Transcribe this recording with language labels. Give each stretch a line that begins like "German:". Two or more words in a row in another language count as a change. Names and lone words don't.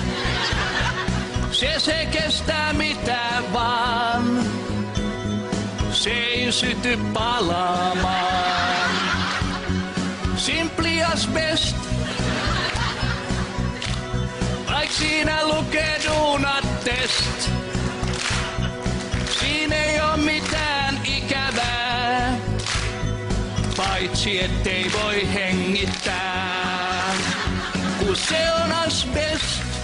Finnish: Se kestää mitä vaan, se ei syty palaamaan. Simpli asbest, vaik siinä lukee
English: do not test.
Finnish: Siinä ei oo mitään ikävää, paitsi ettei voi hengittää, kun se on asbest.